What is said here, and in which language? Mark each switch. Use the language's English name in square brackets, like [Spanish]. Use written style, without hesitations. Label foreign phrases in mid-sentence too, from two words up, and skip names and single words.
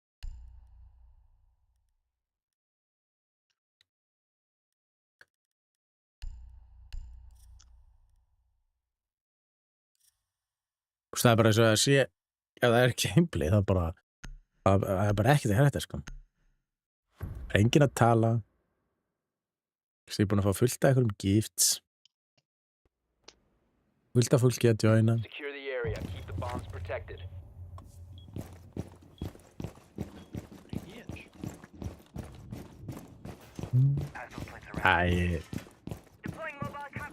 [Icelandic] Það er bara eins og að sé, ef það er gameplay, það er bara ekkert að hætta, sko. Það er enginn að tala. Ég er búinn að fá fullt af einhverjum gifts. Fullt af fólki að joina. [English] Secure the area. Keep the bombs protected. [Icelandic] Æ, [English] Deploying mobile com.